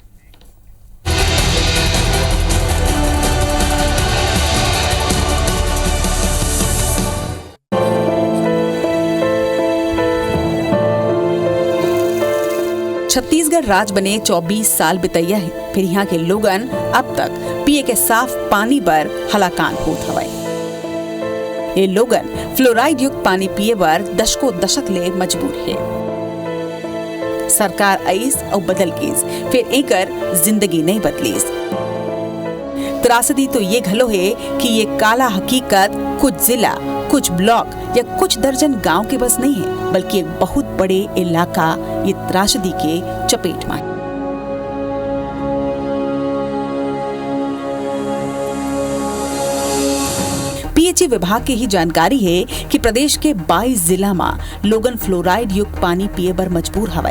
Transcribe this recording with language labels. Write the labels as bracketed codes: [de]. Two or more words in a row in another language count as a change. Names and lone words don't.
[hne] छत्तीसगढ़ राज्य बने 24 साल बितैया है, फिर यहाँ के लोगन अब तक पिए के साफ पानी पर हलाकान होत हवे। ये लोगन फ्लोराइड युक्त पानी पिए बर दशकों दशक ले मजबूर है। सरकार आइस और बदल गईस, फिर एकर जिंदगी नहीं बदलीस। त्रासदी तो ये घलो है कि ये काला हकीकत कुछ जिला, कुछ ब्लॉक या कुछ दर्जन गांव के बस नहीं है, बल्कि एक बहुत बड़े इलाका ये त्रासदी के चपेट में है। पीएचई विभाग की ही जानकारी है कि प्रदेश के 22 जिला में लोगन फ्लोराइड युक्त पानी पिए बर मजबूर हवे।